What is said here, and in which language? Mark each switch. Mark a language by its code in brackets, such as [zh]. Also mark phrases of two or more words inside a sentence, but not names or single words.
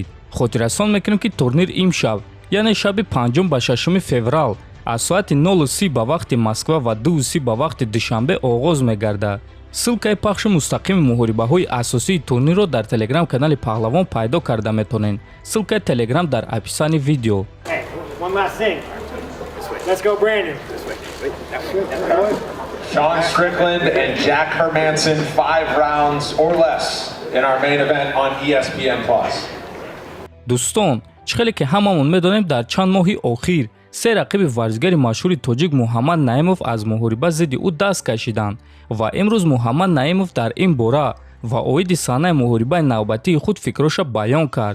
[tg] хотиррасон мекунем ки турнир имшаб, яъне шаби 5 ба 6 феврал аз соати 0:30 ба вақти Москва ва 2:30 ба вақти Душанбе оғоз мегардад. ссилкаи пахши мустақими муҳорибаҳои асосии турнирро дар телеграм-канали Паҳлавон пайдо карда метавонед. ссилкаи телеграм дар описани видео. [en] Sean Strickland and Jack Hermansson 5 rounds or less in our main event on ESPN+. [tg] дӯстон, чӣ хеле ки ҳамамон медонем дар чанд моҳи охир се рақиби варзигари машҳури тоҷик Муҳаммад Наимов аз муҳориба зидди ӯ даст кашиданд ва имрӯз Муҳаммад Наимов дар ин бора ва оиди саҳнаи муҳорибаи навбатии худ фикроша баён кард.